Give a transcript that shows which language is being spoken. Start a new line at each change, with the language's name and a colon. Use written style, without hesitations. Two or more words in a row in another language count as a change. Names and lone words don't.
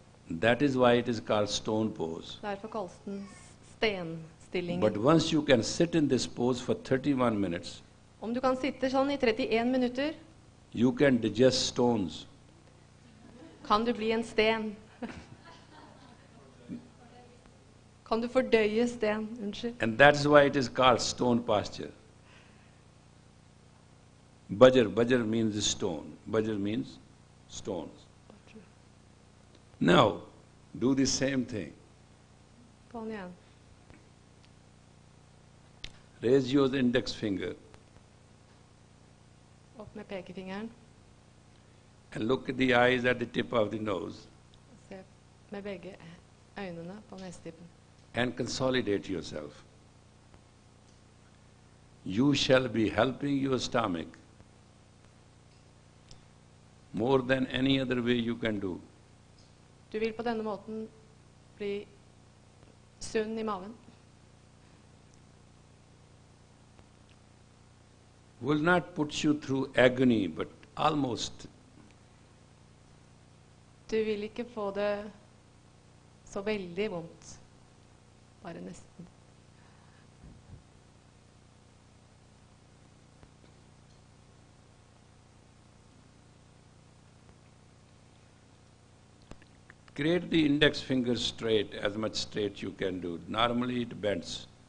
English: That is why it is called stone pose.
Norwegian: Derfor kalles den stenstillingen.
English: But once you can sit in this pose for 31 minutes,
Norwegian: Om du kan sitte sånn i 31 minutter,
English: you can digest stones.
Norwegian: kan du bli en sten. Kan du fordøye sten? Unnskyld.
English: And that's why it is called stone posture. Bhajar means stone. Bhajar means stones. Now, do the same thing.
Norwegian: Sånn igjen.
English: Raise your index finger
Norwegian: Opp med pekefingeren.
English: and look at the eyes at the tip of the nose
Norwegian: Se med begge øynene på nesetippen.
English: and consolidate yourself. You shall be helping your stomach more than any other way you can do.
Norwegian: Du vil på denne måten bli sunn i maven.
English: Will not put you through agony, but almost.
Norwegian: Du vil ikke få det så veldig vondt. Bare nesten.
English: Create the index finger straight, as much straight you can do. Normally it bends.